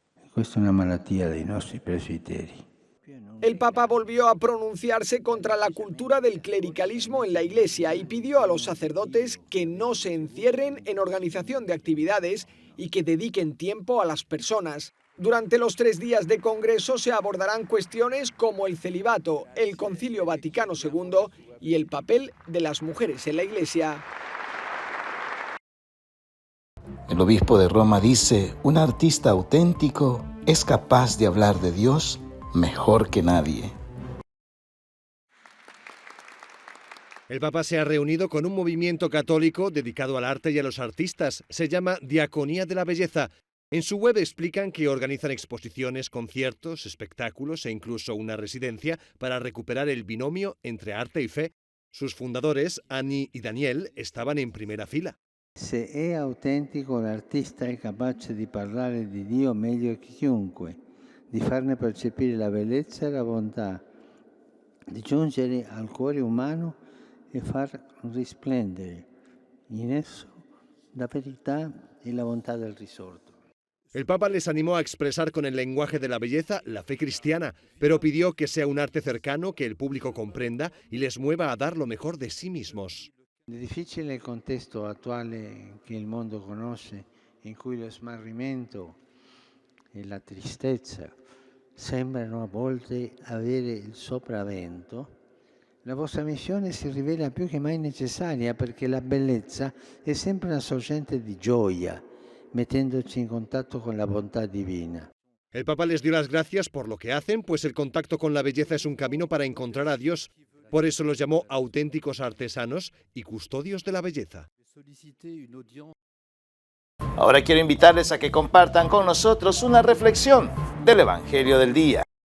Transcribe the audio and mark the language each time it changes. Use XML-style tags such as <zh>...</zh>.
<it>Questa è una malattia dei nostri presbiteri.</it> <es>El Papa volvió a pronunciarse contra la cultura del clericalismo en la Iglesia y pidió a los sacerdotes que no se encierren en organización de actividades y que dediquen tiempo a las personas. Durante los 3 días de congreso se abordarán cuestiones como el celibato, el Concilio Vaticano II y el papel de las mujeres en la Iglesia. El obispo de Roma dice, un artista auténtico es capaz de hablar de Dios mejor que nadie. El Papa se ha reunido con un movimiento católico dedicado al arte y a los artistas. Se llama Diaconía de la Belleza. En su web explican que organizan exposiciones, conciertos, espectáculos e incluso una residencia para recuperar el binomio entre arte y fe. Sus fundadores, Annie y Daniel, estaban en primera fila.</es> <it>Se è autentico, l'artista è capace di parlare di Dio meglio che chiunque, di farne percepire la bellezza e la bontà, di giungere al cuore umano e far risplendere in esso la verità e la bontà del risorto.</it> <es>El Papa les animó a expresar con el lenguaje de la belleza la fe cristiana, pero pidió que sea un arte cercano, que el público comprenda y les mueva a dar lo mejor de sí mismos.</es> <it>Nel difficile contesto attuale che il mondo conosce, in cui lo smarrimento e la tristezza sembrano a volte avere il sopravvento, la vostra missione si rivela più che mai necessaria, perché la bellezza è sempre una sorgente di gioia, mettendoci in contatto con la bontà divina.</it> <es>El Papa les dio las gracias por lo que hacen, pues el contacto con la belleza es un camino para encontrar a Dios. Por eso los llamó auténticos artesanos y custodios de la belleza. Ahora quiero invitarles a que compartan con nosotros una reflexión del Evangelio del día.</es>